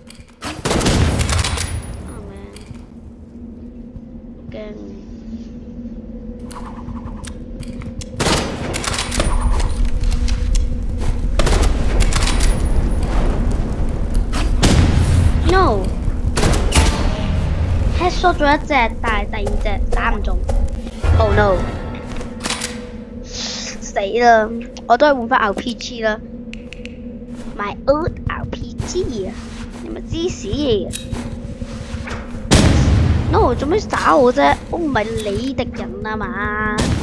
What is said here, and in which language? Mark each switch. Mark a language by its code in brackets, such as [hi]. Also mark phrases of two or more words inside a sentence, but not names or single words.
[yue] 啊咩？驚！No， headshot 咗一隻，但係第二隻打唔中。 [en] Oh no！ [yue] 死啦！我都係換翻 RPG 啦。 [en] My old RPG [yue] 啊！你咪知屎 ！No， 做咩打我啫？我唔係你敵人啊嘛！